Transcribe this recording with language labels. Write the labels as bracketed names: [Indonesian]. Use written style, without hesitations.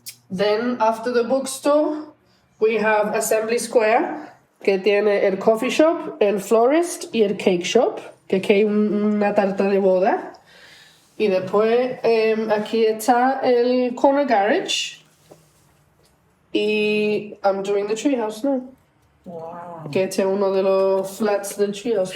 [English] Then, after the bookstore, we have Assembly Square, [Spanish] que tiene el coffee shop, el florist y el cake shop, que aquí hay una tarta de boda. Y después aquí está el corner garage. Y [English] I'm doing the treehouse now. Wow. [Spanish] Que este es uno de los flats del treehouse.